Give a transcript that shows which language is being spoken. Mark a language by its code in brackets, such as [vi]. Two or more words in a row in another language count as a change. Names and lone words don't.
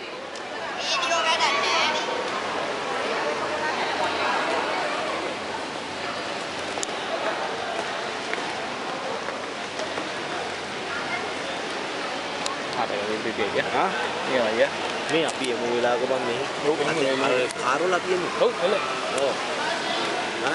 [id] Video kan ada. Ada video aja. Hah? Iya ya. [si] මේ අපි එමු වෙලාවක බං මේ. ඔව් කාරවල අපි එමු. [id] Oh, boleh. [si] ඔව්. හා?